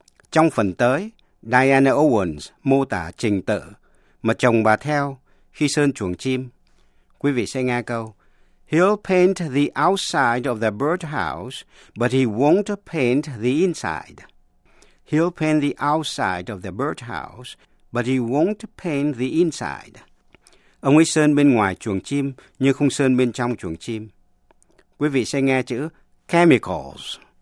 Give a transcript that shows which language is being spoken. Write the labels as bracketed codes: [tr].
[vi] Trong phần tới, Diana Owens mô tả trình tự mà chồng bà theo khi sơn chuồng chim. Quý vị sẽ nghe câu: [en] He'll paint the outside of the birdhouse, but he won't paint the inside. He'll paint the outside of the birdhouse, but he won't paint the inside. [vi] Ông ấy sơn bên ngoài chuồng chim, nhưng không sơn bên trong chuồng chim. Quý vị sẽ nghe chữ chemicals.